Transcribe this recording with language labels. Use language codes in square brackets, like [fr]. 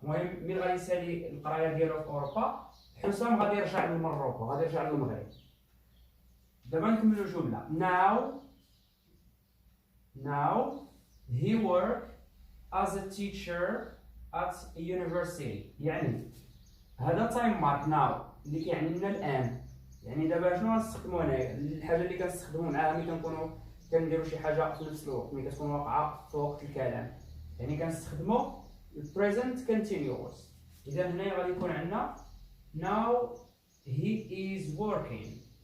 [ar] المهم ملي غادي يسالي القرايه ديالو في اوروبا حسام غادي يرجع لمروكو، غادي يرجع للمغرب. دابا نكملوا الجمله. [en] now he worked as a teacher at a university. [ar] يعني هذا تايم مارك now اللي كيعني لنا الان. يعني دابا شنو غنستخدموا هنايا؟ الحاجه اللي كنستخدموا معاها ملي كنكونوا كنديروا شي حاجه في نفس الوقت، ملي كتكون واقعه في وقت الكلام، يعني كنستخدموا [en] present continuous. [ar] اذا هنا غادي يكون عندنا [en] now he is working.